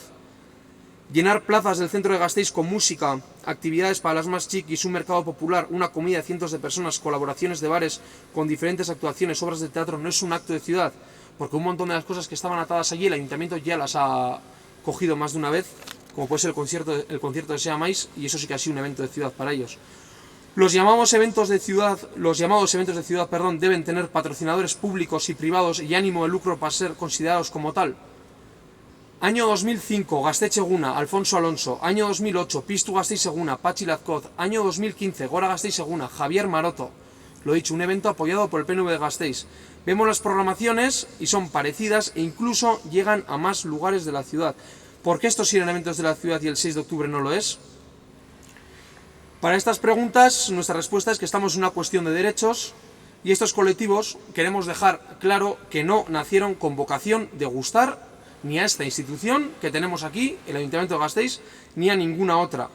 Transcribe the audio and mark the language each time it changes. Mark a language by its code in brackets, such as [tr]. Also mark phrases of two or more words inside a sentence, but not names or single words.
[es] Llenar plazas del centro de Gasteiz con música, actividades para las más chiquis, un mercado popular, una comida de cientos de personas, colaboraciones de bares con diferentes actuaciones, obras de teatro, no es un acto de ciudad, porque un montón de las cosas que estaban atadas allí el ayuntamiento ya las ha cogido más de una vez, como puede ser el concierto de Sea Mais, y eso sí que ha sido un evento de ciudad para ellos. Los llamados eventos de ciudad, deben tener patrocinadores públicos y privados y ánimo de lucro para ser considerados como tal. Año 2005, Gaztetxe Eguna, Alfonso Alonso. Año 2008, Piztu Gasteiz Eguna, Patxi Lazcoz. Año 2015, Gora Gasteiz Eguna, Javier Maroto. Lo dicho, un evento apoyado por el PNV de Gasteiz. Vemos las programaciones y son parecidas e incluso llegan a más lugares de la ciudad. ¿Por qué estos sí eran eventos de la ciudad y el 6 de octubre no lo es? Para estas preguntas, nuestra respuesta es que estamos en una cuestión de derechos, y estos colectivos queremos dejar claro que no nacieron con vocación de gustar ni a esta institución que tenemos aquí, el Ayuntamiento de Gasteiz, ni a ninguna otra.